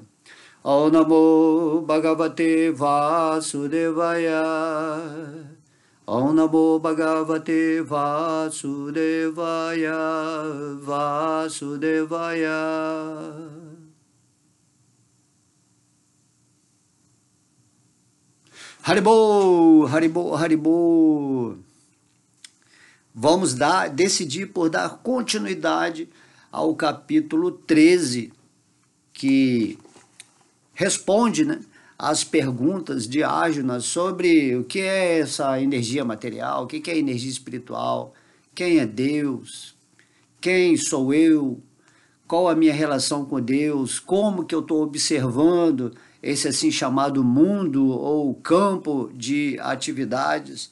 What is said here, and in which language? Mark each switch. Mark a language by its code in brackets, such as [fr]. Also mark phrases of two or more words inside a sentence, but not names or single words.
[sa] ॐ नमो भगवते वासुदेवाय, ॐ नमो भगवते वासुदेवाय, वासुदेवाय. हरिबोल, हरिबोल, हरिबोल. [pt] Vamos decidir por dar continuidade ao capítulo 13, que responde, né, as perguntas de Arjuna sobre o que é essa energia material, o que é energia espiritual, quem é Deus, quem sou eu, qual a minha relação com Deus, como que eu estou observando esse assim chamado mundo ou campo de atividades.